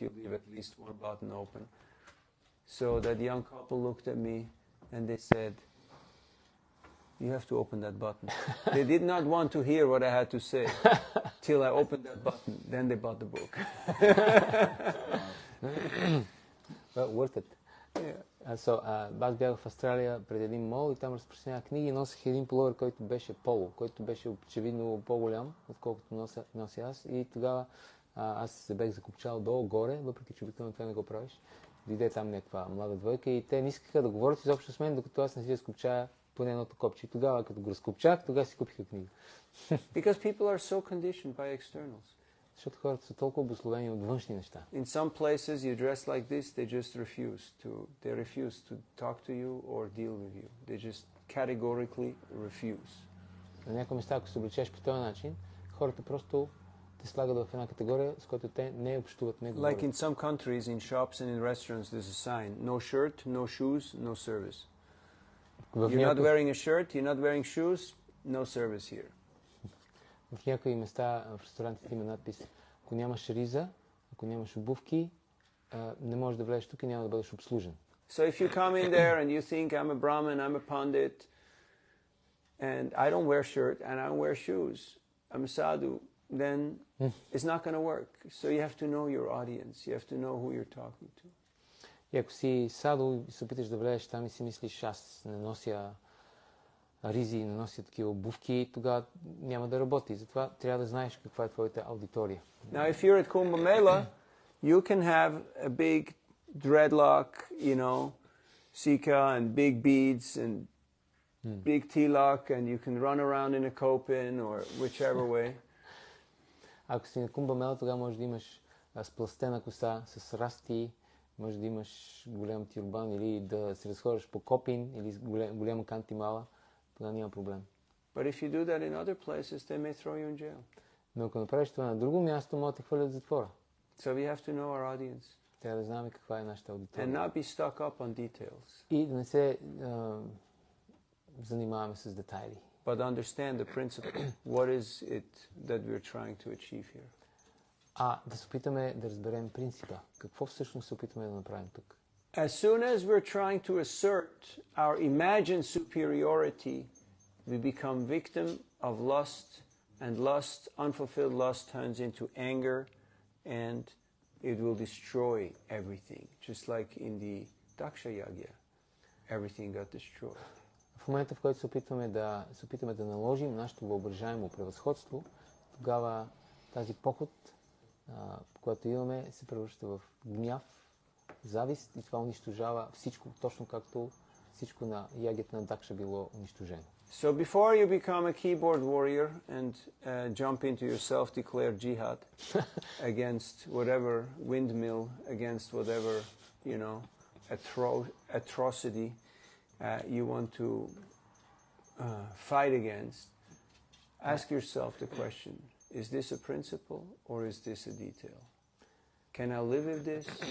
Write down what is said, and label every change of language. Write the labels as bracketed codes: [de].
[en] You leave at least one button open. So that young couple looked at me and they said, "You have to open that button." They did not want to hear what I had to say till I opened that button. Then they bought the book. Well, worth it. Yeah. [bg] Аз бях в Австралия пред един мол и там разпространявах книги и носех един пуловер, който беше поло, който беше очевидно по-голям, отколкото нося аз. И тогава аз се бех закопчал долу-горе, въпреки че обикновено това не го правиш. Дойде там някаква млада двойка и те не искаха да говорят изобщо с мен, докато аз не си разкопчая поне едното копче. И тогава, като го разкопчах, тогава си купиха книга. [en] Because people are so conditioned by externals. [bg] Защото хората са толкова обусловени от външни неща. [en] In some places you dress like this, they just refuse to talk to you or deal with you. They just categorically refuse. [bg] На някои места, ако се облечеш по този начин, хората просто те слагат в една категория, с която те не общуват, не говорят. [en] Like in some countries, in shops and in restaurants, there's a sign: no shirt, no shoes, no service. You're not wearing a shirt, you're not wearing shoes, no service here. [bg] В някои места в ресторантите има надпис: ако нямаш риза, ако нямаш обувки, не можеш да влезеш тук и няма да бъдеш обслужен. [en] So if you come in there and you think I'm a Brahmin, I'm a Pandit, and I don't wear shirt and I don't wear shoes, I'm a sadhu, then it's not going to work. So you have to know your audience. You have to know who you're talking to. [bg] И ако си саду и се опиташ да влезеш там и си мислиш: аз не нося ризи, не нося такива обувки, тогава няма да работи. Затова трябва да знаеш каква е твоята аудитория. [en] Now, if you're at Kumbh Mela, you can have a big dreadlock, you know, sika and big beads and big tilak, and you can run around in a kopin or whichever way. [bg] Ако си на Кумба Мела, тогава можеш да имаш сплъстена коса с расти, може да имаш голям тюрбан или да се разхождаш по копин или голяма кантимала. Тогава няма проблем. [en] But if you do that in other places, they may throw you in jail. [bg] Но ако направиш това на друго място, могат да те хвърлят в затвора. [en] So we have to know our audience. [bg] Трябва да знаем каква е нашата [en] And [bg] аудитория. [en] not be stuck up on details. [bg] И да не се занимаваме с детайли. [en] But understand the principle. What is it that we're trying to achieve here? [bg] Да се опитаме да разберем принципа. Какво всъщност се опитваме да направим тук? [en] As soon as we're trying to assert our imagined superiority, we become victim of lust, and lust, unfulfilled lust, turns into anger, and it will destroy everything. Just like in the Daksha Yagya, everything got destroyed. [bg] В момента, в който се опитваме да наложим нашето въображаемо превъзходство, тогава тази поход, която имаме, се превръща в гняв, завист и това унищожава всичко, точно както всичко на ягията на Дакша било унищожено. [en] So before you become a keyboard warrior and jump into your self-declared jihad against whatever windmill, against whatever, you know, atrocity you want to fight against, ask yourself the question: is this a principle or is this a detail? Can I live with this